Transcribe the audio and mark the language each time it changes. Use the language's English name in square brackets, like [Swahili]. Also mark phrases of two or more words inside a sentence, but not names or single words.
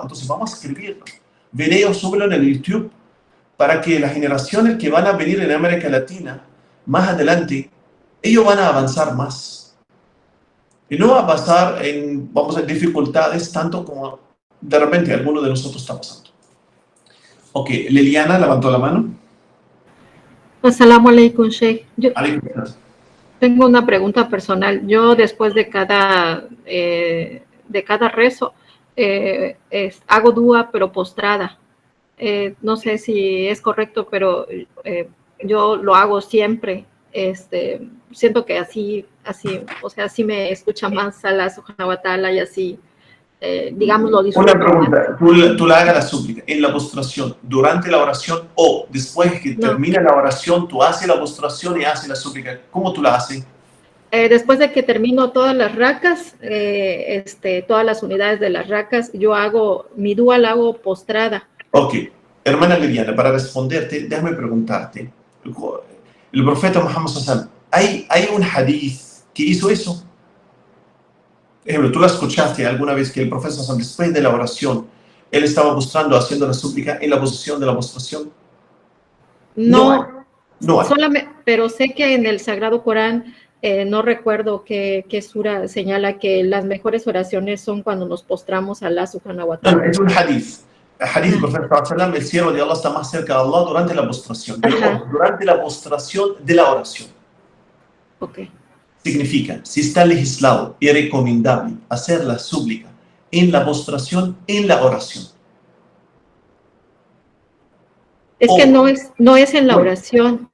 [Spanish] Entonces, vamos a escribir videos sobre en el YouTube para que las generaciones que van a venir en América Latina más adelante, ellos van a avanzar más. Y no va a pasar en, dificultades tanto como de repente alguno de nosotros está pasando. Ok, Liliana levantó la mano. [Arabic] السلام عليكم، شيخ. [Spanish] Yo tengo una pregunta personal. Yo después de cada rezo hago dua pero postrada. No sé si es correcto, pero yo lo hago siempre. Siento que así, o sea, así me escucha más Allah [Arabic] سبحانه وتعالى [Spanish] y así, digamos, lo disfruto. Una pregunta, tú la hagas la súplica en la postración, durante la oración o después que termina la oración, tú haces la postración y haces la súplica. ¿Cómo tú la haces? Después de que termino todas las racas, todas las unidades de las racas, yo hago, mi dúa la hago postrada. Ok, hermana Liliana, para responderte, déjame preguntarte. El profeta Muhammad [Arabic] صلى الله عليه وسلم, [Spanish] ¿hay un hadith que hizo eso? Por ejemplo, ¿tú la escuchaste alguna vez que el profeta [Arabic] صلى الله عليه وسلم, [Spanish] después de la oración, él estaba postrando, haciendo la súplica en la posición de la postración? No, no hay. Solamente, pero sé que en el Sagrado Corán, no recuerdo qué sura señala que las mejores oraciones son cuando nos postramos a Allah [Arabic] سبحانه وتعالى. [Spanish] No, es un hadith. El hadith del profeta [Arabic] صلى الله عليه وسلم, [Spanish] el siervo de Allah está más cerca de Allah durante la postración, pero durante la postración de la oración. Ok. Significa, si está legislado y recomendable hacer la súplica en la postración, en la oración. Es que no es en la oración.